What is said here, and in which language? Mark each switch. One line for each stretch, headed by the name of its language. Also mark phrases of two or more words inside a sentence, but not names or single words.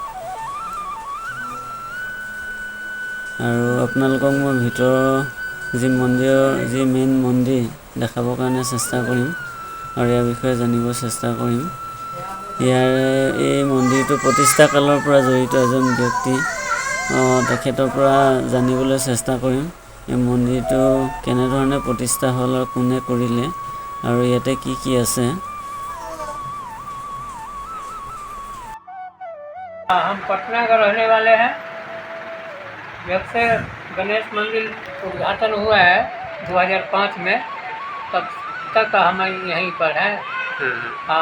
Assamese: আৰু আপোনালোকক মই ভিতৰৰ যি মন্দিৰৰ যি মেইন মন্দিৰ দেখাবৰ কাৰণে চেষ্টা কৰিম আৰু ইয়াৰ বিষয়ে জানিব চেষ্টা কৰিম। এই মন্দিৰটো প্ৰতিষ্ঠা কালৰ পৰা জড়িত এজন ব্যক্তি, তেখেতৰ পৰা জানিবলৈ চেষ্টা কৰিম এই মন্দিৰটো কেনেধৰণে প্ৰতিষ্ঠা হ'ল আৰু কোনে কৰিলে আৰু ইয়াতে কি কি আছে।
Hindi: हम पटना का रहने वाले हैं। जब से गणेश मंदिर उद्घाटन हुआ है 2005 में, तब तक हम यहीं पर हैं। हाँ।